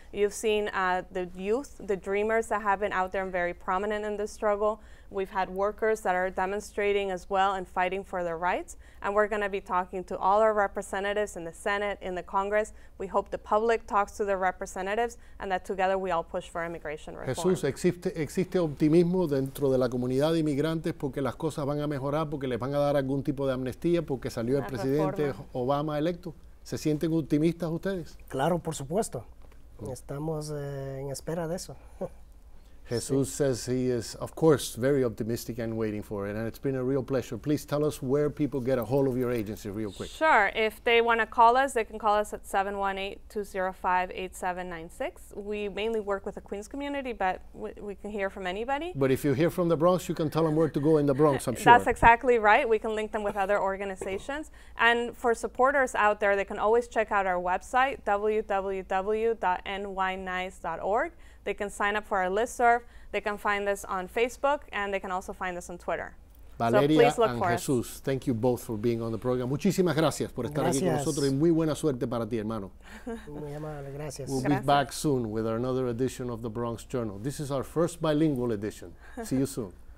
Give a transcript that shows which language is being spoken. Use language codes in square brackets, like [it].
[en] You've seen the youth, the dreamers that have been out there and very prominent in this struggle. We've had workers that are demonstrating as well and fighting for their rights. And we're going to be talking to all our representatives in the Senate, in the Congress. We hope the public talks to their representatives and that together we all push for immigration reform. [es] Jesús, ¿existe optimismo dentro de la comunidad de inmigrantes porque las cosas van a mejorar, porque les van a dar algún tipo de amnistía, porque salió el presidente Obama electo? ¿Se sienten optimistas ustedes? Claro, por supuesto. Estamos en espera de eso. [en] Jesus says he is, of course, very optimistic and waiting for it, and it's been a real pleasure. Please tell us where people get a hold of your agency real quick. Sure. If they want to call us, they can call us at 718-205-8796. We mainly work with the Queens community, but we can hear from anybody. But if you hear from the Bronx, you can tell them where to go in the Bronx, I'm sure. That's exactly right. We can link them with other organizations. And for supporters out there, they can always check out our website, www.nynice.org. They can sign up for our listserv. They can find us on Facebook, and they can also find us on Twitter. Valeria and Jesús, thank you both for being on the program. [es] Muchísimas gracias por estar aquí con nosotros y muy buena suerte para ti, hermano. Muy amable, gracias. [en] We'll be back soon with another edition of the Bronx Journal. This is our first bilingual edition. See you soon.